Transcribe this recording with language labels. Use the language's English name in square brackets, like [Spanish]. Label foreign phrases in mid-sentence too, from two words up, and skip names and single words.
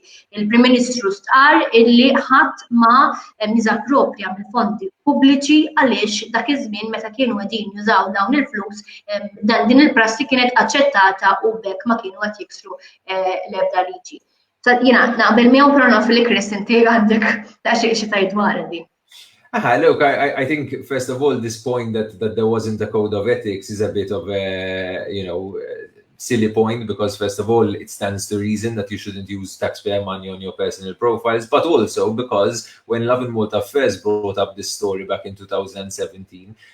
[Maltese] Il-Prim Ministru stqar illi ħadd ma miżappropja mill-fondi pubbliċi għaliex dak iż-żmien meta kienu qegħdin jużaw dawn il-flus din il-prassi kienet aċċettata u bekk ma kienu qed jiksru l-ebda liġi. Jiena naqbel miegħu però naf li Chris inti għandek ta' xi tgħid dwar din. [English] Look, I think first of all this point that there wasn't a code of ethics is a bit of silly point, because first of all, it stands to reason that you shouldn't use taxpayer money on your personal profiles, but also because when Lovin Malta first brought up this story back in 2017,